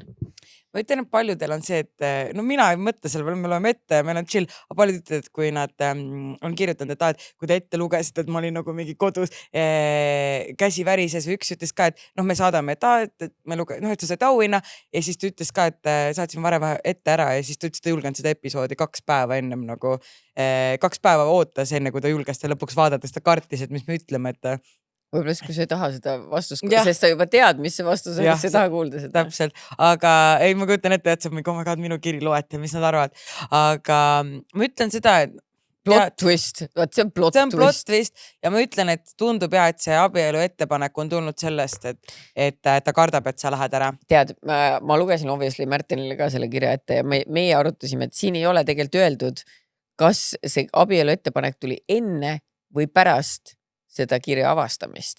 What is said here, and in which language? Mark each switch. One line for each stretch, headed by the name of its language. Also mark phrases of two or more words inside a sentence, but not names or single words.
Estonian: Ma ütlen, et paljudel on see, et no mina ei mõtle selle peale, me loeme ette ja meil on chill, aga paljud ütlevad, et kui nad on kirjutanud, et kui te ette lugesid, et ma olin nagu mingi kodus käsi värises või üks ütles ka, et me saadame, et me et sa said auhinna ja siis ta ütles ka, et saatsime varem ette ära ja siis ta ütles, et ta julgenud seda episoodi 2 päeva ennem nagu 2 päeva ootas enne, kui ta julges ta lõpuks vaadata, sest ta kartis, et mis me ütleme, et võib-olla siis, kui sa ei taha seda vastust, sest sa juba tead, mis see vastus on, kes sa ei taha kuulda seda. Täpselt, aga ei, ma kujutan ette, et see on mingi,
English: oh my god,
Estonian: minu kiri loeti ja mis nad arvavad. Aga ma ütlen seda, et
English: plot twist,
Estonian: vaat see on plot twist ja ma ütlen, et tundub et see abielu ettepanek on tulnud sellest, et ta kardab, et sa lähed ära. Tead, ma lugesin obviously Märtenile ka selle kirja ette ja meie arutasime, et siin ei ole tegelikult öeldud, kas see abielu ettepanek tuli enne või pärast seda kirja avastamist.